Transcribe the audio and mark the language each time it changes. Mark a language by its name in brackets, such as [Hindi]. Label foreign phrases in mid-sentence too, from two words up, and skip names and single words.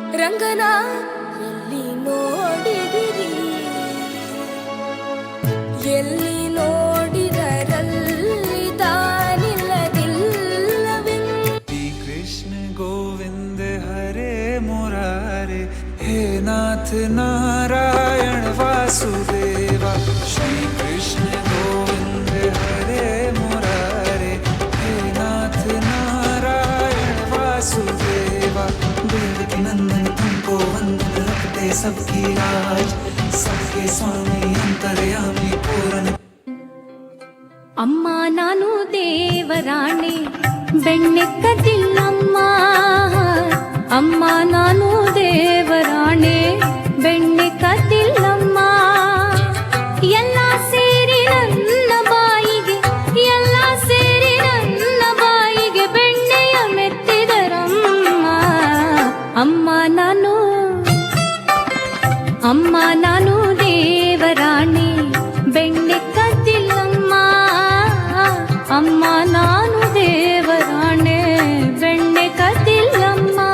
[Kannada] ರಂಗನ ಎಲ್ಲಿ ನೋಡಿದಿರಿ, ಎಲ್ಲಿ ನೋಡಿದರಲ್ಲಿ ತಾನಿಲ್ಲದಿಲ್ಲವೆಂದು. [Sanskrit] कृष्ण गोविंद हरे मुरारे, हे नाथ नारायण वासुदेवा। श्री कृष्ण गोविंद हरे मुरारे, हे नाथ नारायण वासुदेवा। [Hindi] देवकी नंदन तुमको वंदन, रखते सबकी लाज, सबके स्वामी अंतर्यामी पूर्ण। [Kannada] ಅಮ್ಮ ನಾನು ದೇವರಾಣೆ ಬೆಣ್ಣೆ ಕದಿಲ್ಲಮ್ಮ, ಅಮ್ಮ ನಾನು ದೇವರಾಣೆ ಬೆಣ್ಣೆ ಕದಿಲ್ಲಮ್ಮ. ಎಲ್ಲ ಸೇರಿ ನನ್ನ ಬಾಯಿಗೆ, ಎಲ್ಲ ಸೇರಿ ನನ್ನ ಬಾಯಿಗೆ ಬೆಣ್ಣೆಯ ಮೆತ್ತಿದರಮ್ಮ. ಅಮ್ಮ ನಾನು, ಅಮ್ಮ ನಾನು ದೇವರಾಣೆ ಬೆಣ್ಣೆ ಕದಿಲ್ಲಮ್ಮ, ಅಮ್ಮ ನಾನು ದೇವರಾಣೆ ಬೆಣ್ಣೆ ಕದಿಲ್ಲಮ್ಮ.